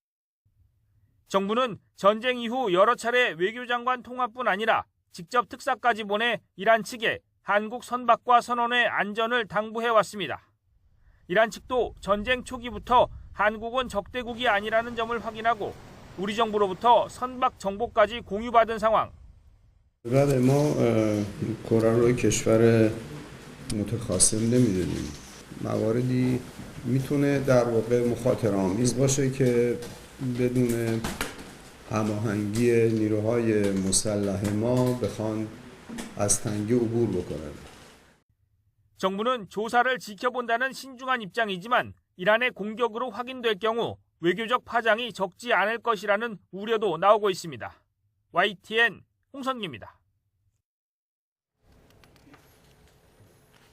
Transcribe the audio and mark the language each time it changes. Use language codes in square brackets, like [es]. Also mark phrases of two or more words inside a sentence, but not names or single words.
[ko] 정부는 전쟁 이후 여러 차례 외교장관 통화뿐 아니라 직접 특사까지 보내 이란 측에 한국 선박과 선원의 안전을 당부해 왔습니다. 이란 측도 전쟁 초기부터 한국은 적대국이 아니라는 점을 확인하고 우리 정부로부터 선박 정보까지 공유받은 상황. [fa] بعد ما کره رو کشور متخاصم نمیدونیم. مواردی میتونه در واقع مخاطره‌آمیز باشه که بدون هماهنگی نیروهای مسلح ما بخوان از تنگه عبور بکنن. [ko] 정부는 조사를 지켜본다는 신중한 입장이지만 이란의 공격으로 확인될 경우 외교적 파장이 적지 않을 것이라는 우려도 나오고 있습니다. YTN 홍선기입니다.